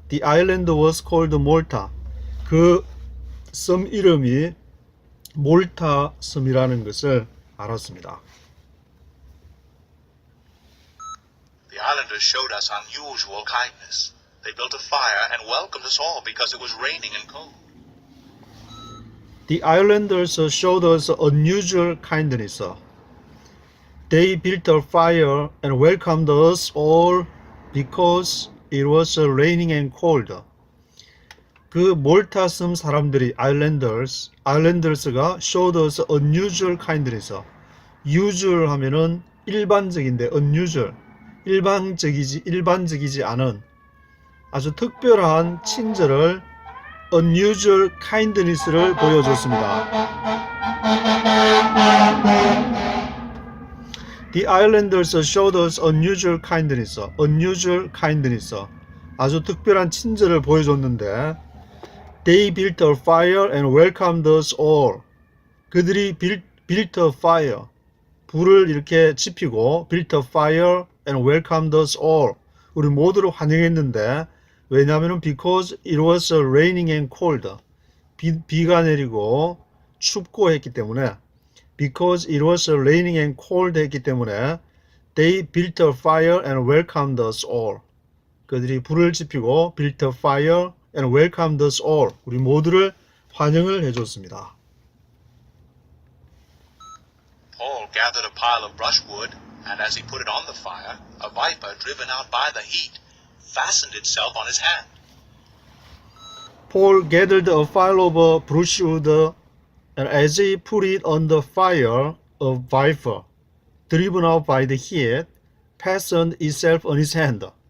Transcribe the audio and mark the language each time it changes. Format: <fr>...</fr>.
<en>The island was called Malta.</en> <ko>그 섬 이름이 몰타 섬이라는 것을 알았습니다.</ko> <en>The islanders showed us unusual kindness. They built a fire and welcomed us all because it was raining and cold. The islanders showed us unusual kindness. They built a fire and welcomed us all because it was raining and cold.</en> <ko>그 몰타 섬 사람들이</ko> <en>islanders가 showed us unusual kindness.</en> <ko>usual 하면은 일반적인데 unusual, 일반적이지 않은 아주 특별한 친절을 unusual kindness를 보여줬습니다.</ko> <en>The islanders showed us unusual kindness. unusual kindness.</en> <ko>아주 특별한 친절을 보여줬는데</ko> <en>They built a fire and welcomed us all.</en> <ko>그들이</ko> <en>built a fire.</en> <ko>불을 이렇게 지피고</ko> <en>built a fire and welcomed us all.</en> <ko>우리 모두를 환영했는데 왜냐하면</ko> <en>because it was raining and cold.</en> <ko>비가 내리고 춥고 했기 때문에</ko> <en>because it was raining and cold</en> <ko>했기 때문에</ko> <en>they built a fire and welcomed us all.</en> <ko>그들이 불을 지피고</ko> <en>built a fire and welcomed us all.</en> <ko>우리 모두를 환영을 해줬습니다.</ko> <en>Paul gathered a pile of brushwood, and as he put it on the fire, a viper driven out by the heat fastened itself on his hand. Paul gathered a pile of brushwood, and as he put it on the fire, a viper, driven out by the heat, fastened itself on his hand.</en>